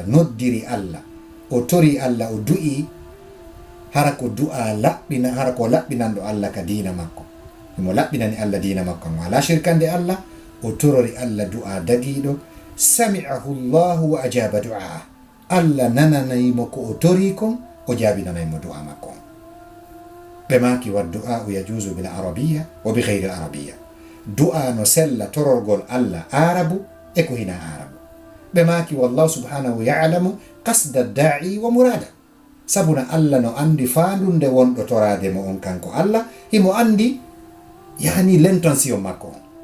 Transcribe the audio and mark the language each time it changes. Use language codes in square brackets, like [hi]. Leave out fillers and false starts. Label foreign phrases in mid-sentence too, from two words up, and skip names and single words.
[ff] noddiri Allah o tori Allah o du'i hara ko du'a laɓɓina hara ko laɓɓinanɗo Allah ka diina makko mo laɓɓinani Allah diina makko mo ala shirkande Allah o torori Allah du'a dagiɗo [ar] سمعه الله وأجاب [ff] du'a Allah nananaymo ko o tori kon o jaabinanaymo du'a makko ɓe maki [ar] والدعاء يجوز بالعربية وبغير العربية [ff] du'a no sella tororgol Allah arabu e ko hina arabu ɓe maki [ar] والله سبحانه يعلم قصد الداعي ومراده [ff] sabuna Allah no andi faandunde wonɗo torade mo on kanko Allah himo andi yani l'intention makko on